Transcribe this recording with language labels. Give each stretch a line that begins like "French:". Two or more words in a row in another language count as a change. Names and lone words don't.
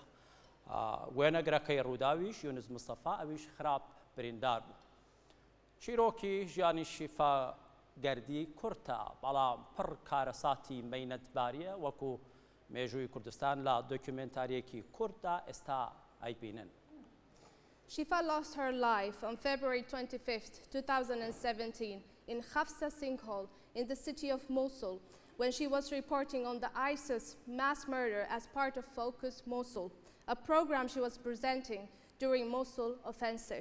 Central Kurdish: وێنەگرەکەی ڕووداویش یونس مستەفا ئەویش خراپ بریندار بوو. چیرۆکی ژیانی شیفا گەردی کورتە بەڵام پڕ کارەساتی مەینەتباریە وەکو مێژووی کوردستان لە دۆکیومنتاریەکی کورتدا ئێستا ئەیبینن.
English: Shifa lost her life on February 25, 2017 in Hafsa sinkhole in the city of Mosul when she was reporting on the ISIS mass murder as part of Focus Mosul, a program she was presenting during Mosul offensive.